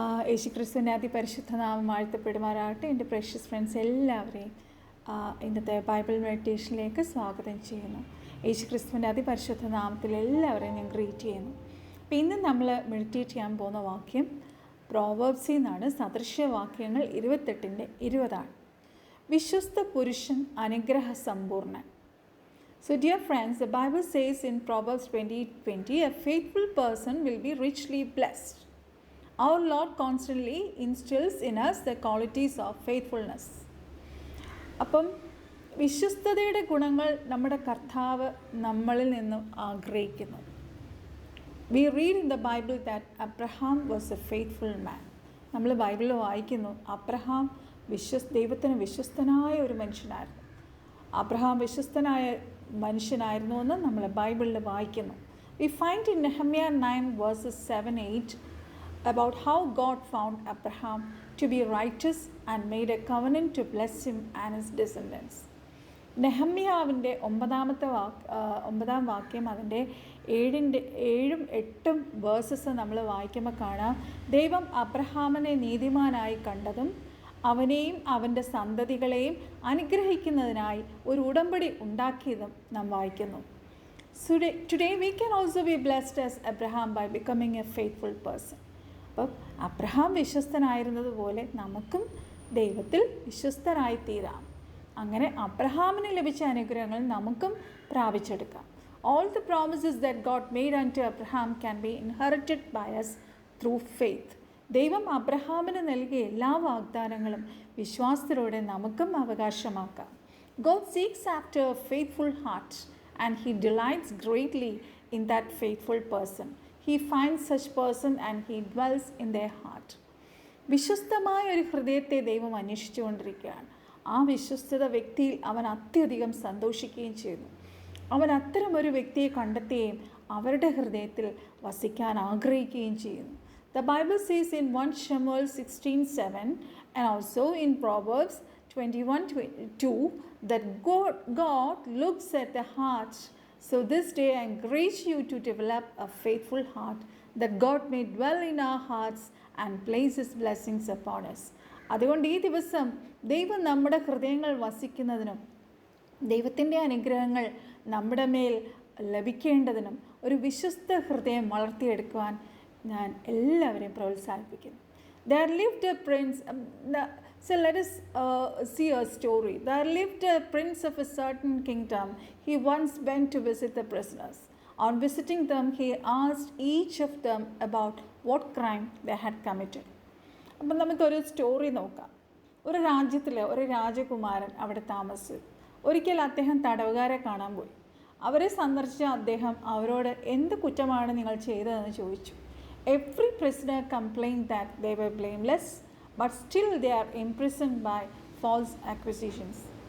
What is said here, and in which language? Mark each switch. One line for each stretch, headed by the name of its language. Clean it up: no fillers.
Malayalam: യേശുക്രിസ്തുവിൻ്റെ അതിപരിശുദ്ധനാമം വാഴ്ത്തപ്പെടുമാറാകട്ടെ. എൻ്റെ
English: precious friends
Malayalam: എല്ലാവരെയും ഇന്നത്തെ ബൈബിൾ മെഡിറ്റേഷനിലേക്ക് സ്വാഗതം ചെയ്യുന്നു. യേശുക്രിസ്തുവിൻ്റെ അതിപരിശുദ്ധ നാമത്തിൽ എല്ലാവരെയും ഞാൻ ഗ്രീറ്റ് ചെയ്യുന്നു. അപ്പോൾ ഇന്ന് നമ്മൾ മെഡിറ്റേറ്റ് ചെയ്യാൻ പോകുന്ന വാക്യം പ്രോവേർബ്സിൽ നിന്നാണ്. സദൃശ്യവാക്യങ്ങൾ 28:20 വിശ്വസ്ത പുരുഷൻ അനുഗ്രഹ സമ്പൂർണ്ണൻ.
English: So dear friends, the Bible says in Proverbs 20:20, a faithful person will be richly blessed. Our Lord constantly instills in us the qualities of faithfulness.
Malayalam: അപ്പം വിശ്വസ്തതയുടെ ഗുണങ്ങൾ നമ്മുടെ കർത്താവ് നമ്മളിൽ നിന്നും ആഗ്രഹിക്കുന്നു.
English: We read in the Bible that Abraham was a faithful man.
Malayalam: നമ്മൾ ബൈബിളിൽ വായിക്കുന്നു അബ്രഹാം ദൈവത്തിന് വിശ്വസ്തനായ ഒരു മനുഷ്യനായിരുന്നു. അബ്രഹാം വിശ്വസ്തനായ മനുഷ്യനായിരുന്നു എന്ന് നമ്മൾ ബൈബിളിൽ വായിക്കുന്നു.
English: We find in Nehemiah 9:7-8 about how God found Abraham to be righteous and made a covenant to bless him and his descendants.
Malayalam: നെഹമ്യാവിൻ്റെ 9-ാം വാക്യം അതിൻ്റെ 7-8 വേഴ്സസ് നമ്മൾ വായിക്കുമ്പോൾ കാണാം, ദൈവം അബ്രഹാമിനെ നീതിമാനായി കണ്ടതും അവനെയും അവൻ്റെ സന്തതികളെയും അനുഗ്രഹിക്കുന്നതിനായി ഒരു ഉടമ്പടി ഉണ്ടാക്കിയതും നാം വായിക്കുന്നു.
English: Today we can also be blessed as Abraham by becoming a faithful person.
Malayalam: അപ്പം അബ്രഹാം വിശ്വസ്തനായിരുന്നതുപോലെ നമുക്കും ദൈവത്തിൽ വിശ്വസ്തരായി തീരാം. അങ്ങനെ അബ്രഹാമിന് ലഭിച്ച അനുഗ്രഹങ്ങൾ നമുക്കും പ്രാപിച്ചെടുക്കാം.
English: All the promises that God made unto Abraham can be inherited by us through faith.
Malayalam: ദൈവം അബ്രഹാമിന് നൽകിയ എല്ലാ വാഗ്ദാനങ്ങളും വിശ്വാസത്തിലൂടെ നമുക്കും അവകാശമാക്കാം.
English: God seeks after a faithful heart and he delights greatly in that faithful person. He finds such person and he dwells in their heart.
Malayalam: വിശ്വസ്തമായ ഒരു ഹൃദയത്തെ ദൈവം അന്വേഷിച്ചുകൊണ്ടിരിക്കുകയാണ്. ആ വിശ്വസ്തത വ്യക്തിയിൽ അവൻ അത്യധികം സന്തോഷിക്കുകയും ചെയ്യുന്നു. അവൻ അത്തരം ഒരു വ്യക്തിയെ കണ്ടെത്തുകയും അവരുടെ ഹൃദയത്തിൽ വസിക്കാൻ ആഗ്രഹിക്കുകയും ചെയ്യുന്നു.
English: The Bible says in 1 Samuel 16:7 and also in Proverbs 21:2 that God looks at the heart. So this day I encourage you to develop a faithful heart that God may dwell in our hearts and place His blessings upon us.
Malayalam: അതുകൊണ്ട് ഈ ദിവസം ദൈവം നമ്മുടെ ഹൃദയങ്ങൾ വസിക്കുന്നതിനും ദൈവത്തിൻ്റെ അനുഗ്രഹങ്ങൾ നമ്മുടെ മേൽ ലഭിക്കേണ്ടതിനും ഒരു വിശ്വസ്ത ഹൃദയം വളർത്തിയെടുക്കുവാൻ ഞാൻ എല്ലാവരെയും പ്രോത്സാഹിപ്പിക്കുന്നു.
English: There lived a prince. So let us see a story. There lived a prince of a certain kingdom. He once went to visit the prisoners. On visiting them, he asked each of them about what crime they had committed.
Malayalam: അപ്പം നമുക്കൊരു story നോക്കാം. ഒരു രാജ്യത്തിൽ ഒരു രാജകുമാരൻ അവിടെ താമസിച്ചു. ഒരിക്കൽ അദ്ദേഹം തടവുകാരെ കാണാൻ പോയി. അവരെ സന്ദർശിച്ച അദ്ദേഹം അവരോട് എന്ത് കുറ്റമാണ് നിങ്ങൾ ചെയ്തതെന്ന് ചോദിച്ചു.
English: Every prisoner complained that they were blameless, but still they are imprisoned by false accusations.